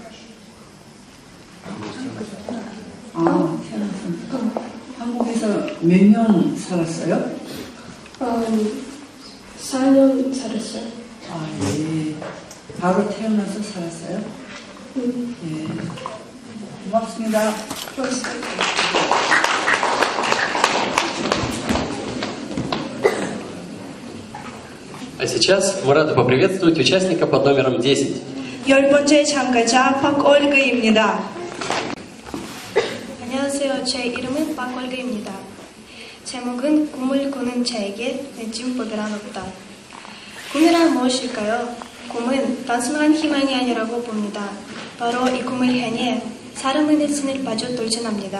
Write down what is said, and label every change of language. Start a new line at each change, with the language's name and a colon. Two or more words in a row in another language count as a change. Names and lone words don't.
Korean: 태어났습니다. 한국에서 몇 년 살았어요? 4년 살았어요. 예. 바로 태어나서 살았어요? 예. 고맙습니다.
Russian: А сейчас мы рады поприветствовать участника под номером 10.
Korean: 10번째 참가자 박올그입니다. 안녕하세요. 제 이름은 박올그입니다. 제목은 꿈을 꾸는 자에게 내친 보드란 없다. 꿈이란 무엇일까요? 꿈은 단순한 희망이 아니라고 봅니다. 바로 이 꿈을 향해 사람의 내신을 빠져 돌진합니다.